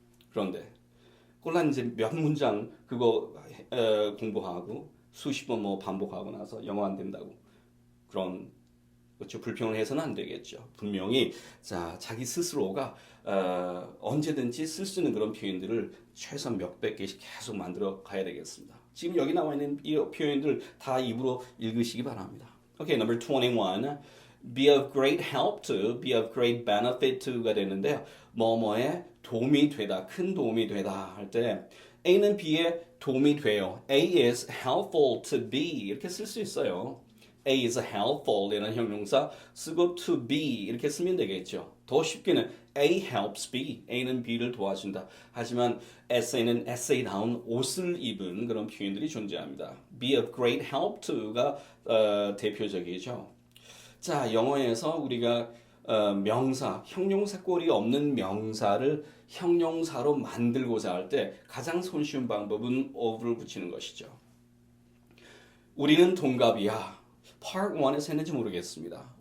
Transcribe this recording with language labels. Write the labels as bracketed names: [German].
[Korean] 그런데 꼴랑 이제 몇 문장 그거 공부하고 수십 번 뭐 반복하고 나서 영어 안 된다고 그런 그렇죠. 불평을 해서는 안 되겠죠. 분명히 자기 스스로가 언제든지 쓸 수 있는 그런 표현들을 최소한 몇백 개씩 계속 만들어 가야 되겠습니다. 지금 여기 나와 있는 이 표현들 다 입으로 읽으시기 바랍니다. [English] Okay, number 21. Be of great help to, be of great benefit to가 [Korean] 되는데요. 뭐뭐에 도움이 되다, 큰 도움이 되다 할 때 A는 B에 도움이 돼요. [English] A is helpful to B [Korean] 이렇게 쓸 수 있어요. [English] A is helpful [Korean] 이라는 형용사 쓰고 [English] to be [Korean] 이렇게 쓰면 되겠죠. 더 쉽게는 [English] A helps B. [Korean] A는 B를 도와준다. 하지만 essay는 essay다운 옷을 입은 그런 표현들이 존재합니다. [English] Be of great help to가 [Korean] 대표적이죠. 자, 영어에서 우리가 명사, 형용사 꼴이 없는 명사를 형용사로 만들고자 할 때 가장 손쉬운 방법은 of를 붙이는 것이죠. 우리는 동갑이야. Part 1에서 했는지 모르겠습니다.